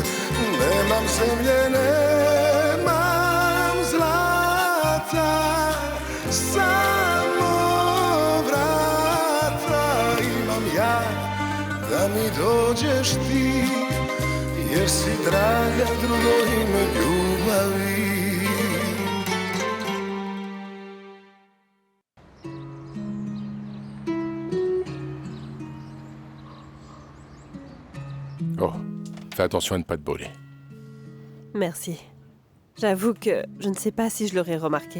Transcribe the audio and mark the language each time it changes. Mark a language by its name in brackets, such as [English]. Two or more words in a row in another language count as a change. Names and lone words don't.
[Croatian] Nemam zemlje, nemam zlata, samo vrata imam ja, da mi dođeš ti, jer si draga drugo ime ljubavi. [French] Oh, fais attention à ne pas te brûler. Merci. J'avoue que je ne sais pas si je l'aurais remarqué.